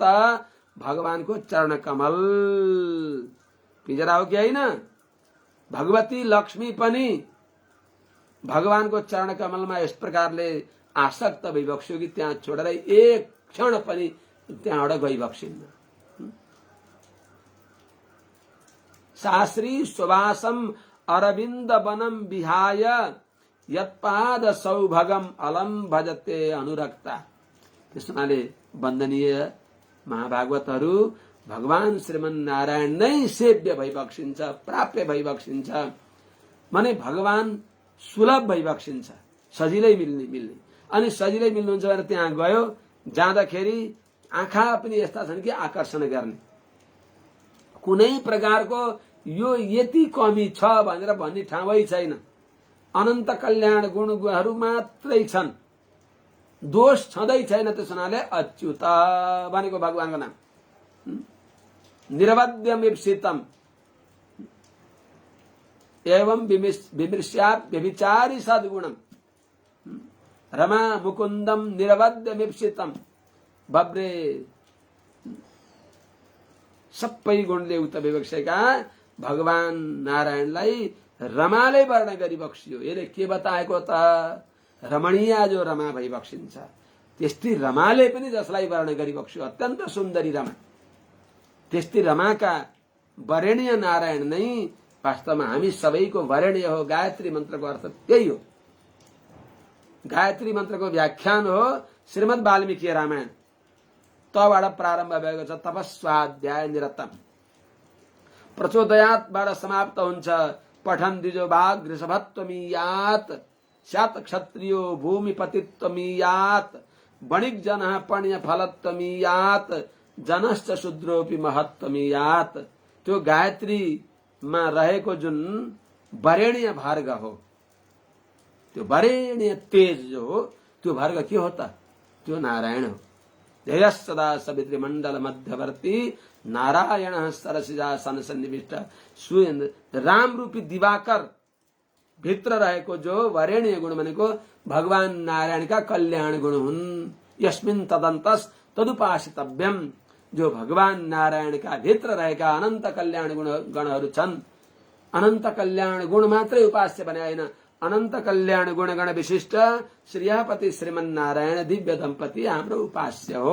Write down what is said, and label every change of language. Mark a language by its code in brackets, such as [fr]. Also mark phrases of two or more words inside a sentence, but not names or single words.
[ne] भगवानको चरण कमल पिंजडा हो कि होइन? भगवती लक्ष्मी पनि भगवानको चरण कमलमा यस प्रकारले आसक्त भइबक्स्यो कि त्यहाँ छोडेर एक क्षण पनि त्यहाँबाट गइबक्सिन्न। [sa] शास्त्री सुवासम अरविन्द वनम विहाय यत्पाद सौभगम अलम भजते अनुरक्ता। [ne] त्यसमाले वन्दनीय महाभागवतहरू भगवान श्रीमन्नारायण नै सेव्य भइबक्सिन्छ, प्राप्य भइबक्सिन्छ। माने भगवान सुलभ भइबक्सिन्छ, सजिलै मिल्ने। अनि सजिलै मिल्नुहुन्छ भने त्यहाँ गयो, जाँदाखेरि आँखा पनि यस्ता छन् कि आकर्षण गर्ने। कुनै प्रकारको यो यति कमी छ भनेर भन्ने ठाउँै छैन। अनन्त कल्याण गुणहरू मात्रै छन्, दोष छँदै छैन। त्यस हुनाले अच्युत भनेको भगवानको नाम। [sa] निरवध्यम इप्सितम एवं विमृश्यात् व्यभिचारी सद्गुणम रमा मुकुन्दम निरवध्यम इप्सितम बब्रे [ne] सबै गुणले उक्त विवक्षेका भगवान नारायणलाई रमाले वर्ण गरी बक्सियो। यसले के बताएको त, रमणीय जो रमा भई बक्सिन्छ त्यस्तै रमाले पनि जसलाई वर्ण गरी बक्सियो, अत्यन्त सुन्दरी रमा, त्यस्तै रमाका वरेण्य नारायण नै वास्तवमा हामी सबैको वरेण्य हो। गायत्री मन्त्रको अर्थ त्यही हो। गायत्री मन्त्रको व्याख्यान हो श्रीमद् वाल्मीकि रामायण। तबाट प्रारम्भ भएको छ [sa] तपस्वाध्याय निरतम, [ne] प्रचोदयातबाट समाप्त हुन्छ [sa] पठन द्विजो भाग ऋषभत्वमीयात स्यात् क्षत्रियो भूमिपतित्वमीयात वणिक जन पण्य फलत्वमीयात जनश्च शूद्रोपि महत्वमीयात। [ne] त्यो गायत्रीमा रहेको जुन वरेण्य भार्ग हो, त्यो वरेण्य तेज जो हो, त्यो भार्ग के हो त, त्यो नारायण हो। [sa] ध्येय सदा सवित्री मण्डल मध्यवर्ती नारायण सरसिजासन सन्निविष्ट। [ne] राम रूपी दिवाकर भित्र रहेको जो वरेण्य गुण भनेको भगवान नारायणका कल्याण गुण हुन्। [sa] यस्मिन् तदन्तस तदुपासितव्यम। [ne] जो भगवान नारायणका भित्र रहेका अनन्त कल्याण गणहरू छन्, अनन्त कल्याण गुण मात्रै उपास्य भने होइन, अनन्त कल्याण गुणगण विशिष्ट श्रीपति श्रीमन्नारायण दिव्य दम्पति हाम्रो उपास्य हो।